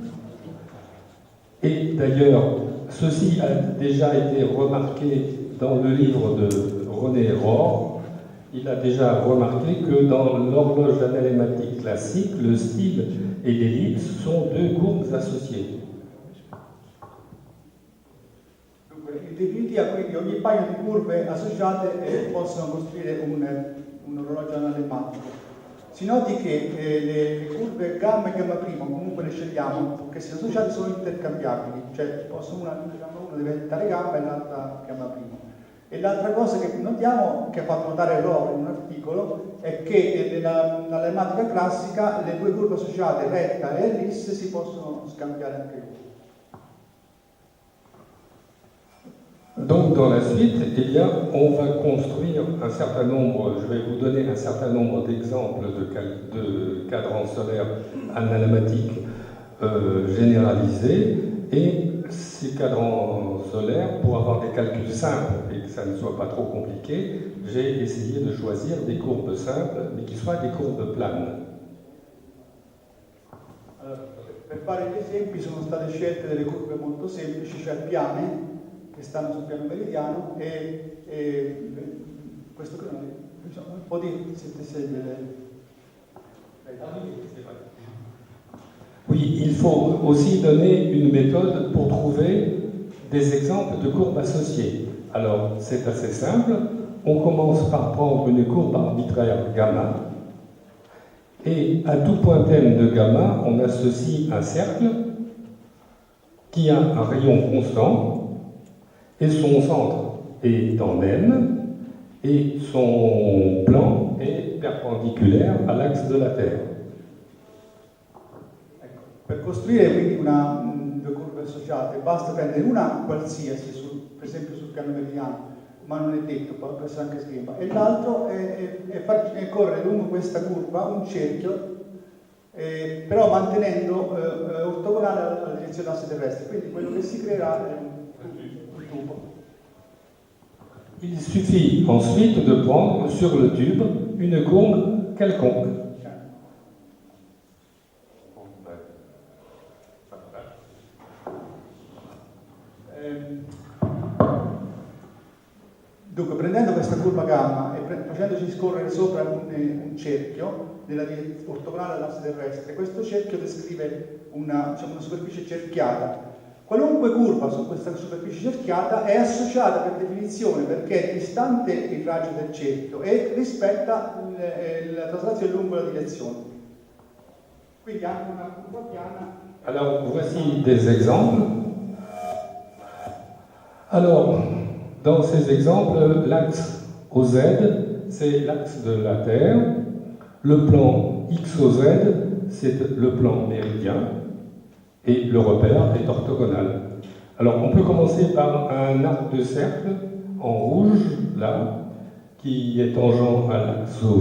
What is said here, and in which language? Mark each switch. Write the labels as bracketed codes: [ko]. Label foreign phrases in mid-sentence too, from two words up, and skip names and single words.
[fr] Et d'ailleurs, ceci a déjà été remarqué dans le livre de René Rohr. Il a déjà remarqué que dans l'horloge analemmatique classique, le style et l'ellipse sont deux courbes associées. [it] In definitiva, quindi ogni paio di curve associate possono costruire un orologio analemmatico. Si noti che le curve gamma e gamma prima, comunque le scegliamo, che se associate sono intercambiabili, cioè una deve diventare gamma e l'altra gamma prima. E l'altra cosa che notiamo, che ha fatto notare Rohr in un articolo, è che nell'alemmatica classica le due curve associate, retta e ellisse, si possono scambiare anche loro. [fr] Donc dans la suite, eh bien, on va construire un certain nombre, je vais vous donner un certain nombre d'exemples de cadrans solaires analematiques généralisés, et ces cadrans solaires, pour avoir des calculs simples et que ça ne soit pas trop compliqué, j'ai essayé de choisir des courbes simples, mais qui soient des courbes planes. [it] Allora, per fare gli esempi sono state scelte delle curve molto semplici, cioè piane, che stanno sul piano meridiano, e questo qui diciamo, un po' di [fr] Oui, il faut aussi donner une méthode pour trouver des exemples de courbes associées. Alors, c'est assez simple. On commence par prendre une courbe arbitraire gamma, et à tout point M de gamma, on associe un cercle qui a un rayon constant, et son centre est en M, et son plan est perpendiculaire à l'axe de la Terre. [it] Ecco, per costruire quindi due curve associate basta prendere una qualsiasi, per esempio sul piano meridiano, ma non è detto, può essere anche schema, e l'altro è correre lungo questa curva un cerchio, però mantenendo ortogonale alla direzione d'asse terrestre, quindi quello che si creerà è un tubo. [fr] Il suffit ensuite de prendre sur le tube une courbe quelconque. [it] Dunque, prendendo questa curva gamma e facendoci scorrere sopra un cerchio ortogonale all'asse terrestre, questo cerchio descrive una superficie cerchiata. Qualunque curva su questa superficie cerchiata è associata per definizione, perché è distante il raggio del cerchio e rispetta la traslazione lungo la direzione. Quindi anche una curva piana. [fr] Alors, voici des exemples. Alors, dans ces exemples, l'axe OZ, c'est l'axe de la Terre. Le plan XOZ, c'est le plan méridien. Et le repère est orthogonal. Alors, on peut commencer par un arc de cercle en rouge, là, qui est tangent à l'axe OZ.